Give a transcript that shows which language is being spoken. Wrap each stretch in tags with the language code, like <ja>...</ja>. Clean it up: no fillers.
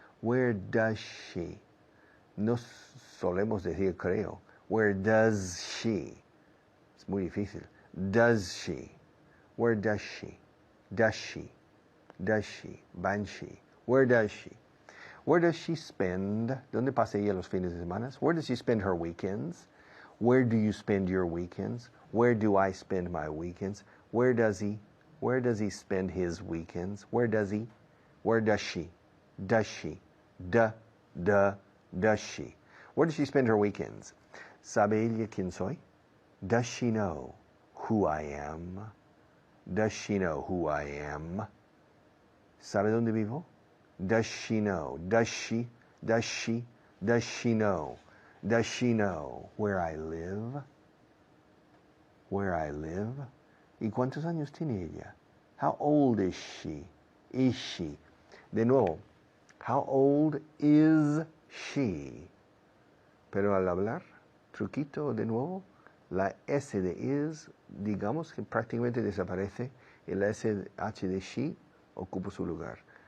<en>Where does she?</en> <es>No solemos decir creo.</es> <en>Where does she?</en> <es>Es muy difícil.</es> <en>Does she? Where does she? Does she? Does she? Banshee. Where does she? Where does she spend?</en> <es>¿Dónde pasa ella los fines de semana?</es> <en>Where does she spend her weekends? Where do you spend your weekends? Where do I spend my weekends? Where does he? Where does he spend his weekends? Where does he? Where does she? Does she? Does she? Where does she spend her weekends?</en> <es>¿Sabe ella quién soy?</es> <en>Does she know who I am? Does she know who I am?</en> <es>¿Sabe dónde vivo?</es> <en>Does she know? Does she? Does she? Does she know? Does she know where I live? Where I live?</en> <es>¿Y cuántos años tiene ella?</es> <en>How old is she? Is she?</en> <es>De nuevo,</es> <en>how old is she?</en> <es>Pero al hablar, truquito de nuevo, la S de is, digamos que prácticamente desaparece y la SH de she ocupa su lugar.</es>